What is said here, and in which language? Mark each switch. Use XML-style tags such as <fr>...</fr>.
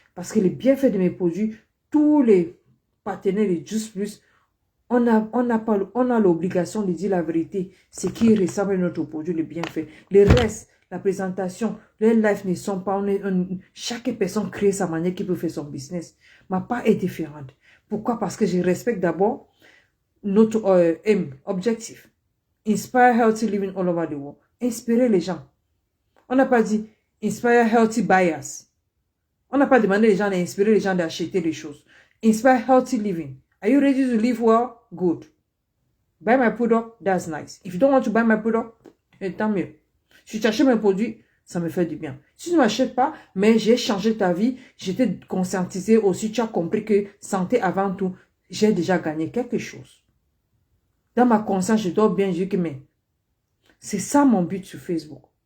<fr>Parce que les bienfaits de mes produits, tous les partenaires de Juste Plus, on a l'obligation de dire la vérité. Ce qui ressemble à notre produit, les bienfaits. Le reste, la présentation, les lives ne sont pas... chaque personne crée sa manière qui peut faire son business. Ma part est différente. Pourquoi? Parce que je respecte d'abord notre objectif.</fr> <en>Inspire healthy living all over the world.</en> <fr>Inspirer les gens. On n'a pas dit</fr> <en>inspire healthy buyers.</en> <fr>On n'a pas demandé aux gens d'inspirer les gens d'acheter des choses.</fr> <en>Inspire healthy living. Are you ready to live well? Good. Buy my product, that's nice. If you don't want to buy my product,</en> <fr>tant mieux. Si tu achètes mes produits, ça me fait du bien. Si tu ne m'achètes pas, mais j'ai changé ta vie, j'étais conscientisé aussi, tu as compris que santé avant tout, j'ai déjà gagné quelque chose. Dans ma conscience, je dois bien dire que c'est ça mon but sur Facebook.</fr>